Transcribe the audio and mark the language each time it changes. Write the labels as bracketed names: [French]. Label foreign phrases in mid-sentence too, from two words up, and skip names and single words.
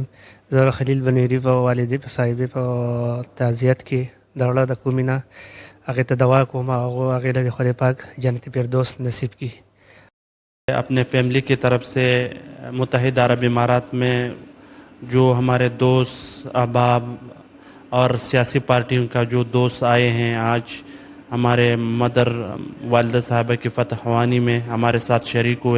[Pashto] زور خلیل بنیری په والدې په صاحبې په تعزیت کې د زړه د کومې نه هغې ته دعا کوم او هغې له خدای پاک جنت فردوس نصیب کړي. [Urdu] اپنے فیملی کی طرف سے متحدہ عرب امارات میں جو ہمارے دوست احباب اور سیاسی پارٹیوں کا جو دوست آئے ہیں، آج ہمارے مدر والدہ صاحبہ کی فتح خوانی میں ہمارے ساتھ شریک ہوئے.